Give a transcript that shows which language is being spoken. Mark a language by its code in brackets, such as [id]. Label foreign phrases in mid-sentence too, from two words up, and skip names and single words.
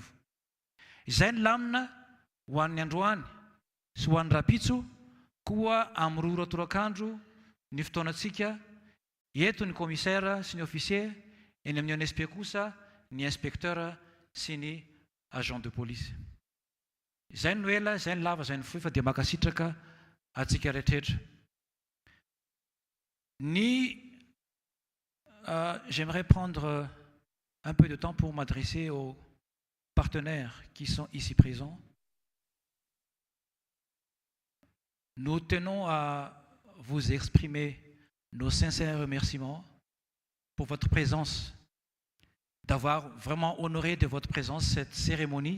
[mg] Izay ny lamina ho an'ny androany sy ho an'ny rapitso koa amin'ny 2 ratorakandro ny fotoanantsika eto ny commissaire sy ny officier, eny amin'ny UNSP kosa ny inspecteur sy ny [fr] agent de police. [mg] Izay ny noela, izay ny lava, izay ny fohy fa dia makasitraka atsika rehetrarehetra. [fr] J'aimerais prendre un peu de temps pour m'adresser aux partenaires qui sont ici présents. Nous tenons à vous exprimer nos sincères remerciements pour votre présence, d'avoir vraiment honoré de votre présence cette cérémonie.